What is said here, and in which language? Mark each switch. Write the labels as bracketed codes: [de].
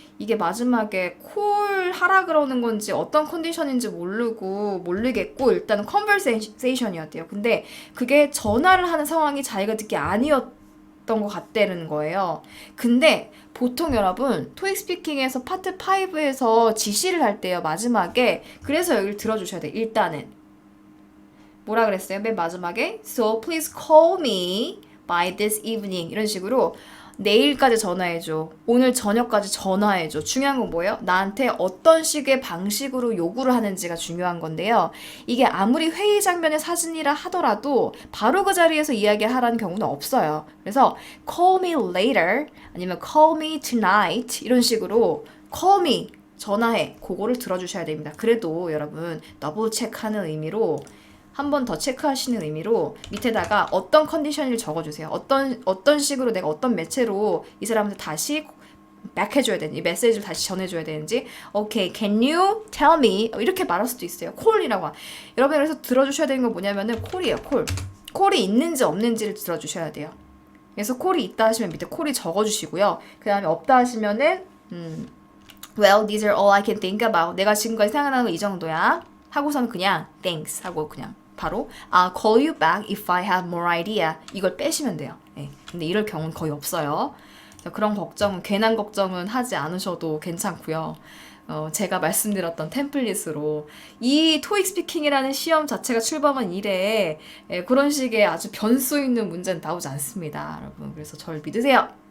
[ko] 이게 마지막에 콜 하라 그러는 건지 어떤 컨디션인지 모르겠고 일단은 컨버세이션이었대요. 근데 그게 전화를 하는 상황이 자기가 듣기 아니었던 것 같다는 거예요. 근데 보통 여러분 토익 스피킹에서 파트 5에서 지시를 할 때요. 마지막에 그래서 여기를 들어주셔야 돼요. 일단은 뭐라 그랬어요? 맨 마지막에 [en] So please call me by this evening [ko] 이런 식으로 내일까지 전화해줘. 오늘 저녁까지 전화해줘. 중요한 건 뭐예요? 나한테 어떤 식의 방식으로 요구를 하는지가 중요한 건데요. 이게 아무리 회의 장면의 사진이라 하더라도 바로 그 자리에서 이야기하라는 경우는 없어요. 그래서 [en] call me later [ko] 아니면 [en] call me tonight [ko] 이런 식으로 call me 전화해. 그거를 들어주셔야 됩니다. 그래도 여러분 더블 체크하는 의미로 한 번 더 체크하시는 의미로 밑에다가 어떤 컨디션을 적어주세요. 어떤 식으로 내가 어떤 매체로 이 사람한테 다시 백해줘야 되는지, 메시지를 다시 전해줘야 되는지, [en] okay, can you tell me? [ko] 이렇게 말할 수도 있어요. 콜이라고. 여러분, 그래서 들어주셔야 되는 건 뭐냐면은 콜이에요, 콜. 콜이 있는지 없는지를 들어주셔야 돼요. 그래서 콜이 있다 하시면 밑에 콜이 적어주시고요. 그 다음에 없다 하시면은, [en] well, these are all I can think about. [ko] 내가 지금까지 생각나는 거 이 정도야. 하고서는 그냥, thanks 하고 그냥. [en] 바로 I'll call you back if I have more idea. [ko] 이걸 빼시면 돼요. 네. 근데 이럴 경우는 거의 없어요. 그런 걱정은 괜한 걱정은 하지 않으셔도 괜찮고요. 제가 말씀드렸던 템플릿으로 이 토익 스피킹이라는 시험 자체가 출범한 이래 그런 식의 아주 변수 있는 문제는 나오지 않습니다, 여러분. 그래서 저를 믿으세요.